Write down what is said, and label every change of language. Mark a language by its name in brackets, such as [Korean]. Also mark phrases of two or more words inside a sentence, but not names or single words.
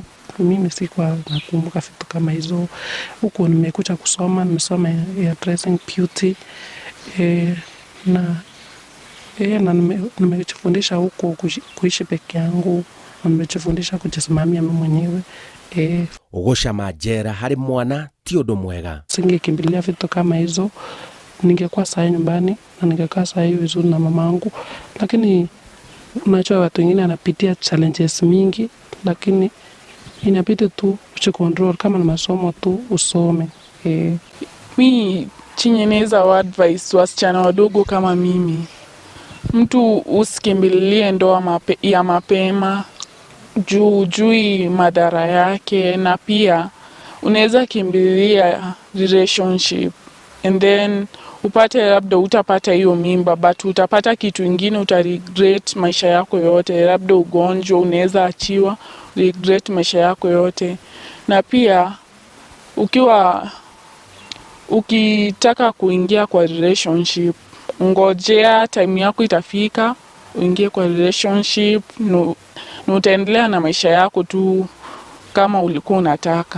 [Swahili] Mimi sikuwa nakumbuka vitu kama hizo. Huko nimekuja kusoma, nimesoma ya dressing beauty na nimejifundisha huko kuishi peke yangu, na nimejifundisha kujisimamia mimi mwenyewe. [Kikuyu] Ugucama njera hari mwana ti undu mwega. [Swahili] Singekimbilia vitu kama hizo, ningekuwa saa nyumbani na ningekaa saa hiyo vizuri na mamangu, lakini unajua watu wengine anapitia challenges mingi, lakini inabidi tu uchikontrol. Kama na masomo tu usome. Mi chenye naweza advice wasichana wadogo kama mimi, mtu usikimbilie ndoa ya mapema juu madhara yake, na pia unaweza kimbilia relationship [English] and then [Swahili] upate labda utapata hiyo mimba, but utapata kitu ingine, utaregret maisha yako yote. Labda ugonjwa unaweza achiwa, regret maisha yako yote. Na pia ukitaka kuingia kwa relationship, ngojea time yako itafika uingie kwa relationship, na utaendelea na maisha yako tu kama ulikuwa unataka.